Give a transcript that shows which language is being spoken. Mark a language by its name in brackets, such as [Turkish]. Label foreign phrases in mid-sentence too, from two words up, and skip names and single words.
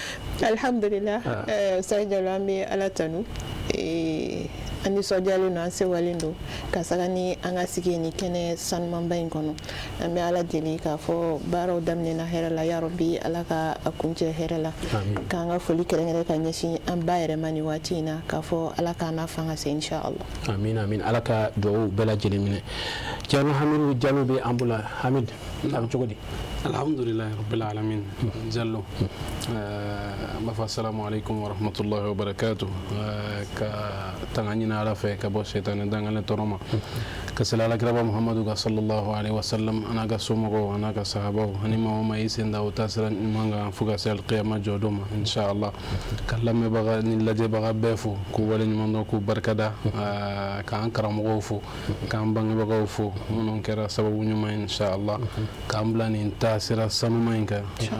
[Bambara] Alhamdulillah Ustaz Jalo an bɛ Ala tanu an nisɔndiyalen don an sewalen don ka saga ni an ka sigi ni kɛnɛ sanumanba in kɔnɔ an bɛ Ala deli k'a fɔ baaraw daminɛna hɛrɛ la ya Rabbi Ala ka a kuncɛ hɛrɛ la k'an ka foli kɛrɛnkɛrɛn ka ɲɛsin an ba yɛrɛ ma ni waati in na k'a fɔ Ala k'an n'a fanga se inshallah. Amin amin Ala ka duwawu bɛɛ lajɛlen minɛ. Cerno Hamidu Jalo bɛ an bolo Hamid a bɛ cogo di. [Arabic] الحمد لله رب العالمين [Bambara] Jallo bafa [Arabic] السلام عليكم ورحمة الله وبركاته [Bambara] ka tanganyina Ala fɛ ka bɔ shetani dangane tɔrɔma ka sala alakiraba Muhammadu ka [Arabic] صلى الله عليه وسلم [Bambara] ana ka somɔgɔw ana ka sahabaw ani maa o maa i sen da o taasira ɲuman kan fo ka se alqiyama jɔdon ma inshallah ka lamɛnbaga ni lajɛbaga bɛɛ fo k'u waleɲuman dɔn k'u barikada k'an karamɔgɔw fo k'an bangebagaw fo minnu kɛra sababu ɲuman ye inshallah k'an bila nin taasira sanuma in kan